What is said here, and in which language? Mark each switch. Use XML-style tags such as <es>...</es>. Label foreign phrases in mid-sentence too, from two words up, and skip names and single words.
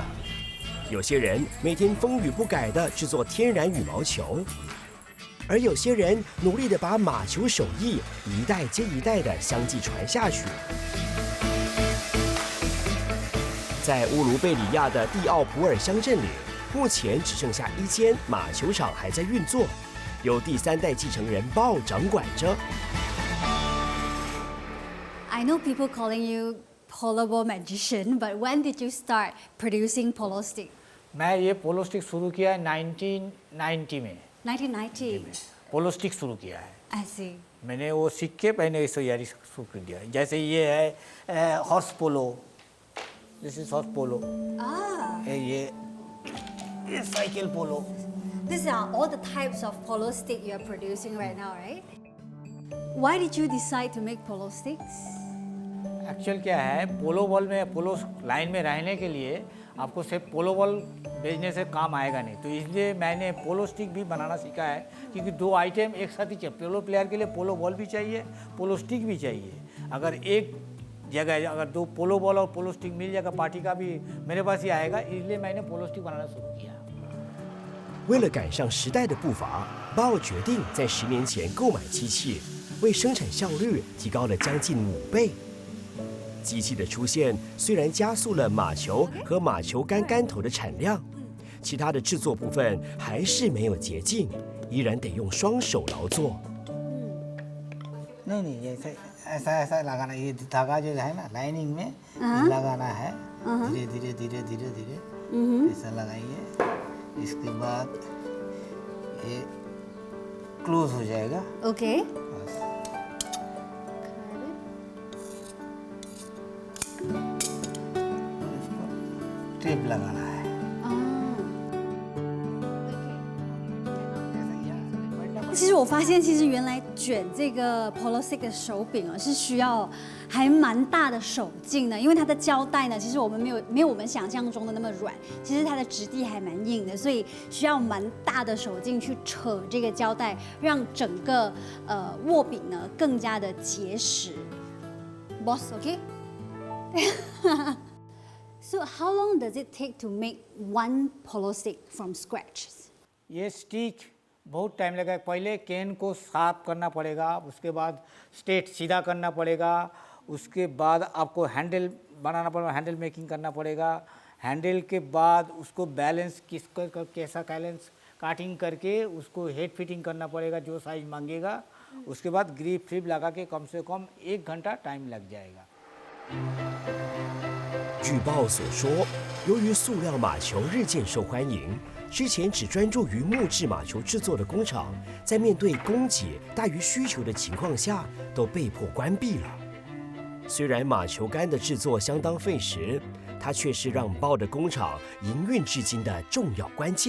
<zh>有些人每天风雨不改地制作天然羽毛球，而有些人努力地把马球手艺一代接一代地相继传下去。在乌卢贝里亚的蒂奥普尔乡镇里，目前只剩下1间马球场还在运作，由第3代继承人鲍掌管着。</zh> <en>I know people calling you polo ball magician, but when did you start producing polo stick?</en> <hi>मैं ये</hi> <en>polo stick</en> <hi>शुरू किया है 1990 में 1990.</hi> <en>polo stick</en> <hi>शुरू किया है</hi> <en>I see.</en> <hi>मैंने वो सीख के मैंने इस तैयारी शुरू कर दिया जैसे ये है</hi> <en>horse polo this is horse polo</en> <hi>ये</hi> <en>cycle polo These are all the types of polo stick you are producing right now, right? Why did you decide to make polo sticks?</en> <hi>एक्चुअल क्या है</hi> <en>polo ball</en> <hi>में</hi> <en>polo line</en> <hi>में रहने के लिए आपको सिर्फ</hi> <en>polo ball</en> <hi>बेचने से काम आएगा नहीं तो इसलिए मैंने</hi> <en>polo stick</en> <hi>भी बनाना सीखा है क्योंकि 2 आइटम एक साथ ही चाहिए</hi> <en>polo player</en> <hi>के लिए</hi> <en>polo ball</en> <hi>भी चाहिए</hi> <en>polo stick</en> <hi>भी चाहिए अगर एक जगह अगर 2</hi> <en>polo ball</en> <hi>और</hi> <en>polo stick</en> <hi>मिल जाएगा पार्टी का भी मेरे पास ही आएगा इसलिए मैंने</hi> <en>polo stick</en> <hi>बनाना शुरू किया</hi> <zh>为了赶上时代的步伐，鲍决定在10年前购买机器，为生产效率提高了将近5倍。机器的出现虽然加速了马球和马球杆杆头的产量，其他的制作部分还是没有捷径，依然得用双手劳作。</zh> <hi>नहीं जैसे ऐसा लगाना ये धागा जो है ना लाइनिंग में लगाना है धीरे धीरे धीरे धीरे धीरे ऐसा लगाइए इसके बाद ये क्लोज हो जाएगा</hi> <en>Okay.</en> <hi>टेप लगाना है</hi> <zh>其实我发现，其实原来卷这个</zh> <en>polo stick</en> <zh>的手柄啊，是需要还蛮大的手劲的，因为它的胶带呢，其实我们没有我们想象中的那么软，其实它的质地还蛮硬的，所以需要蛮大的手劲去扯这个胶带，让整个握柄呢更加的结实。</zh> <en>Boss, okay? So how long does it take to make one polo stick from scratch?</en> <hi>ये स्टिक बहुत टाइम लगा पहले कैन को साफ करना पड़ेगा उसके बाद स्ट्रेट सीधा करना पड़ेगा उसके बाद आपको हैंडल बनाना पड़ेगा</hi> <en>handle making</en> <hi>करना पड़ेगा हैंडल के बाद उसको बैलेंस कैसा</hi> <en>balance cutting</en> <hi>करके उसको</hi> <en>head fitting</en> <hi>करना पड़ेगा जो साइज मांगेगा उसके बाद ग्रिप फ्रिप लगा के कम से कम 1 घंटा टाइम लग जाएगा</hi> <zh>据报所说，由于塑料马球日渐受欢迎，之前只专注于木质马球制作的工厂，在面对供给大于需求的情况下，都被迫关闭了。虽然马球杆的制作相当费时，它却是让鲍的工厂营运至今的重要关键。</zh>